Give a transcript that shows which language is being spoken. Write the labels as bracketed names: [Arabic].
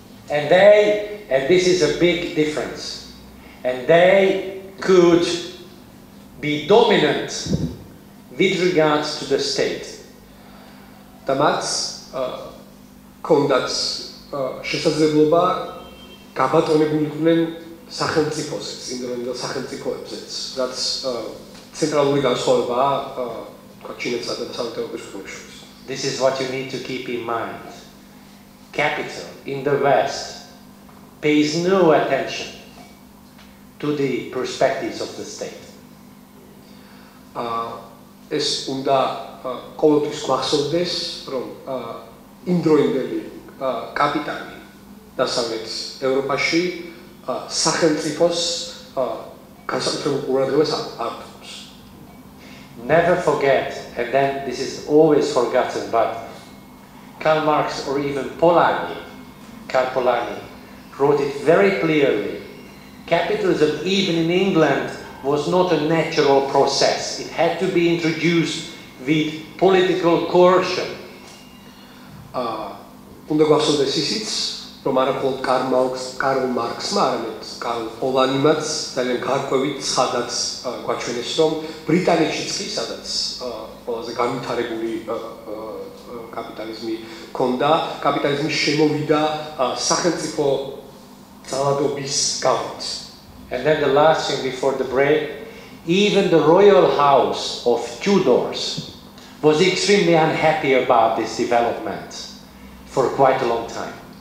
[English] And this is a big difference. And they could be dominant with regards to the state. [Georgian] და მათ ქონდათ შესაძლებლობა გაბატონებულიყვნენ სახელმწიფოსეც, იმდროინდელ სახელმწიფოებზეც, რაც ცენტრალური განსხვავებაა თქვა ჩინეთსა და დასავლეთ ევროპის ქვეყნებს შორის. [English] This is what you need to keep in mind. Capital in the West pays no attention to the perspectives of the state. [Georgian] ეს უნდა ყოველთვის გვახსოვდეს, რომ იმდროინდელი კაპიტალი დასავლეთ ევროპაში სახელმწიფოს განსაკუთრებულ ყურადღებას არ უთმობს. [English] Never forget, and then this is always forgotten, but Karl Marx or even Karl Polanyi, wrote it very clearly. Capitalism, even in England, was not a natural process. It had to be introduced with political coercion. [Georgian] უნდა გვახსოვდეს ისიც, რომ არა მხოლოდ კარლ მარქსმა, არამედ კარლ პოლანიმაც ძალიან გარკვევით ცხადაც გვაჩვენეს, რომ ბრიტანეთშიც კი, სადაც ყველაზე განვითარებული კაპიტალიზმი ჰქონდა, კაპიტალიზმი შემოვიდა სახელმწიფო ძალადობის გავლით. [English] And then the last thing before the break, even the royal house of Tudors was extremely unhappy about this development for quite a long time.